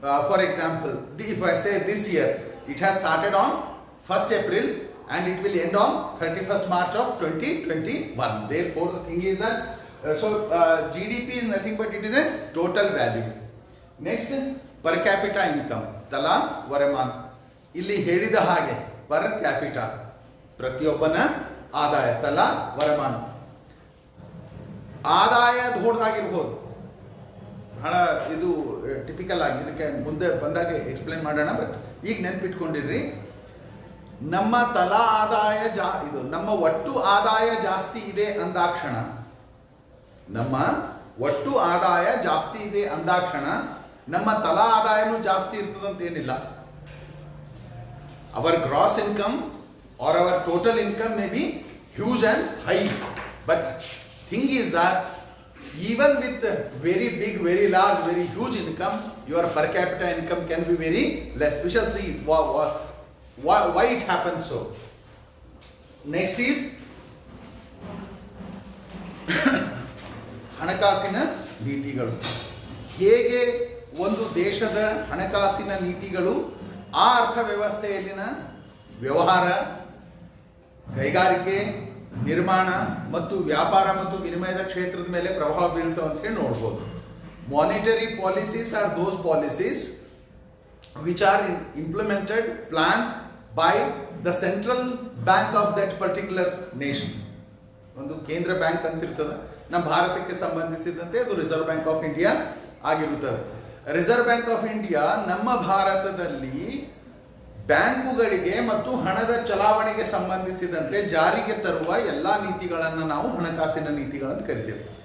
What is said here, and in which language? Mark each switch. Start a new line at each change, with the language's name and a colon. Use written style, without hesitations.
English: For example, if I say this year, it has started on 1st April and it will end on 31st March of 2021. Therefore, the thing is that GDP is nothing but it is a total value. Next, per capita income,
Kannada: ತಲಾ ವರಮಾನ. ಇಲ್ಲಿ ಹೇಳಿದ ಹಾಗೆ per capita ಪ್ರತಿಯೊಬ್ಬನ ಆದಾಯ, ತಲಾ ವರಮಾನ. ಆದಾಯ ದೊಡ್ಡದಾಗಿರ್ಬೋದು, ಬಹಳ ಇದು ಟಿಪಿಕಲ್ ಆಗಿ, ಇದಕ್ಕೆ ಮುಂದೆ ಬಂದಾಗ ಎಕ್ಸ್ಪ್ಲೇನ್ ಮಾಡೋಣ. ಬಟ್ ಈಗ ನೆನ್ಪಿಟ್ಕೊಂಡಿರ್ರಿ, ನಮ್ಮ ತಲಾ ಆದಾಯ ಇದು ನಮ್ಮ ಒಟ್ಟು ಆದಾಯ ಜಾಸ್ತಿ ಇದೆ ಅಂದಾಕ್ಷಣ, ನಮ್ಮ ಒಟ್ಟು ಆದಾಯ ಜಾಸ್ತಿ ಇದೆ ಅಂದಾಕ್ಷಣ ನಮ್ಮ ತಲಾ ಆದಾಯನೂ ಜಾಸ್ತಿ ಇರ್ತದಂತ ಏನಿಲ್ಲ.
English: Our gross income or our total income may be huge and high, but thing is that even with very big, very large, very huge income, your per capita income can be very less. We shall see why it happens so. Next is
Kannada: ಹಣಕಾಸಿನ ನೀತಿಗಳು. ಹೇಗೆ ಒಂದು ದೇಶದ ಹಣಕಾಸಿನ ನೀತಿಗಳು ಆ ಅರ್ಥವ್ಯವಸ್ಥೆಯಲ್ಲಿನ ವ್ಯವಹಾರ, ಕೈಗಾರಿಕೆ, ನಿರ್ಮಾಣ ಮತ್ತು ವ್ಯಾಪಾರ ಮತ್ತು ವಿನಿಮಯದ ಕ್ಷೇತ್ರದ ಮೇಲೆ ಪ್ರಭಾವ ಬೀರುತ್ತವೆ ಅಂತ ಹೇಳಿ ನೋಡ್ಬೋದು.
English: Monetary policies are those policies which are implemented, planned by the central bank of that particular nation.
Kannada: ಒಂದು ಕೇಂದ್ರ ಬ್ಯಾಂಕ್ ಅಂತ ಇರ್ತದೆ. ನಮ್ಮ ಭಾರತಕ್ಕೆ ಸಂಬಂಧಿಸಿದಂತೆ ಅದು ರಿಸರ್ವ್ ಬ್ಯಾಂಕ್ ಆಫ್ ಇಂಡಿಯಾ ಆಗಿರುತ್ತದೆ. ರಿಸರ್ವ್ ಬ್ಯಾಂಕ್ ಆಫ್ ಇಂಡಿಯಾ ನಮ್ಮ ಭಾರತದಲ್ಲಿ ಬ್ಯಾಂಕುಗಳಿಗೆ ಮತ್ತು ಹಣದ ಚಲಾವಣೆಗೆ ಸಂಬಂಧಿಸಿದಂತೆ ಜಾರಿಗೆ ತರುವ ಎಲ್ಲಾ ನೀತಿಗಳನ್ನು ನಾವು ಹಣಕಾಸಿನ ನೀತಿಗಳನ್ನು ಕರಿತೇವೆ.